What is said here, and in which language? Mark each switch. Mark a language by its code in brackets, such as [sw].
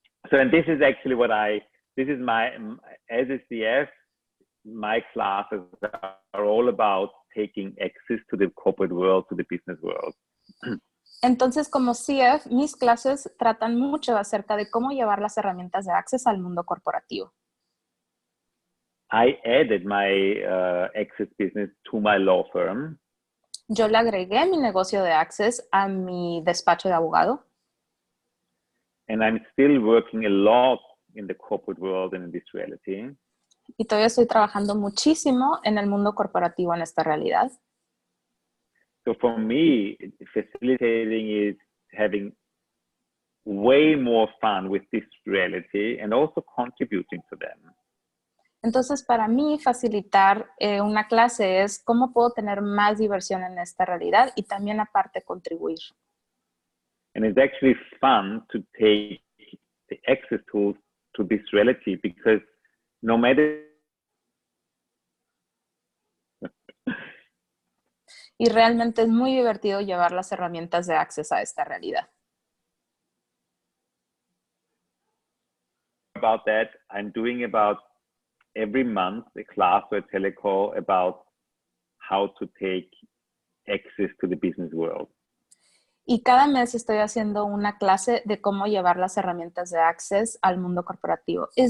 [en] So, and this is actually this is as a CF, my classes are all about taking access to the corporate world, to the business world. [es] Entonces, como CF, mis clases tratan mucho acerca de cómo llevar las herramientas de Access al mundo corporativo. [en] I added my Access business to my law firm. [es] Yo le agregué mi negocio de Access a mi despacho de abogado. [en] And I'm still working a lot in the corporate world and in this reality. [es] Y todavía estoy trabajando muchísimo en el mundo corporativo en esta realidad. [en] So for me, facilitating is having way more fun with this reality and also contributing to them. [es] Entonces, para mí, facilitar una clase es cómo puedo tener más diversión en esta realidad y también aparte contribuir. [en] And it's actually fun to take the access tools to this reality because no matter [es] y realmente es muy divertido llevar las herramientas de Access a esta realidad. [en] About that, I'm doing about every month a class or a telecall about how to take access to the business world. [es] Y cada mes estoy haciendo una clase de cómo llevar las herramientas de Access al mundo corporativo.